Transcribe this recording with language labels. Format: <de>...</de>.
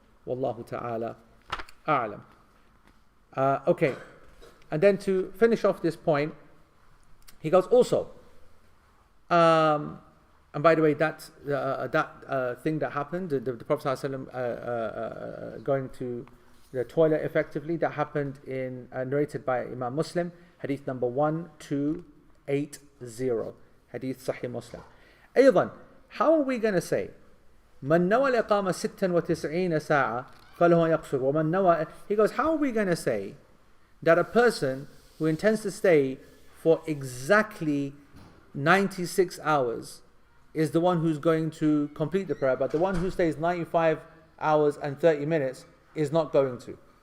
<en>Wallahu ta'ala a'lam. Okay, and then to finish off this point, he goes also, and by the way, that thing that happened, the Prophet ﷺ going to the toilet effectively, that happened in narrated by Imam Muslim, hadith number 1280, hadith Sahih Muslim. أيضا, how are we going to say</en> <ar>من نوى الإقامة 96 ساعة فله يقصر ومن نوى.</ar> <en>He goes, how are we going to say that a person who intends to stay for exactly 96 hours is the one who's going to complete the prayer, but the one who stays 95 hours and 30 minutes is not going to?</en>